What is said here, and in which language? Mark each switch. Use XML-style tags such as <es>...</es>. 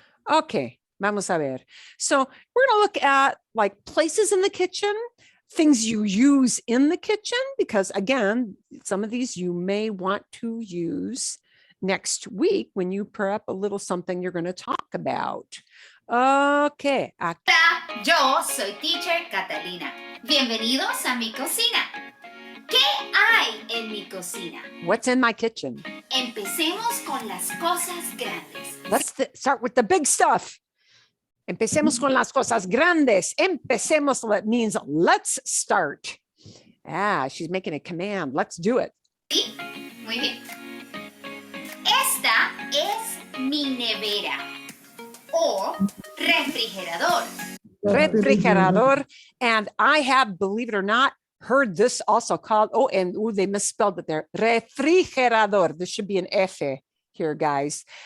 <en>Okay,</en> <es>vamos a ver.</es> <en>So we're going to look at like places in the kitchen, things you use in the kitchen, because again, some of these you may want to use next week when you prep a little something you're going to talk about. Okay.</en> <es>Hola, yo soy Teacher Catalina. Bienvenidos a mi cocina. ¿Qué hay en mi cocina?</es> <en>What's in my kitchen?</en> <es>Empecemos con las cosas grandes.</es> <en>Let's start with the big stuff.</en> <es>Empecemos con las cosas grandes.</es> <en>Empecemos means let's start. She's making a command. Let's do it.</en> <es>Sí, muy bien. Esta es mi nevera o refrigerador. Refrigerador.</es> <en>And I have, believe it or not, heard this also called, they misspelled it there. Refrigerador. This should be an F here, guys.</en>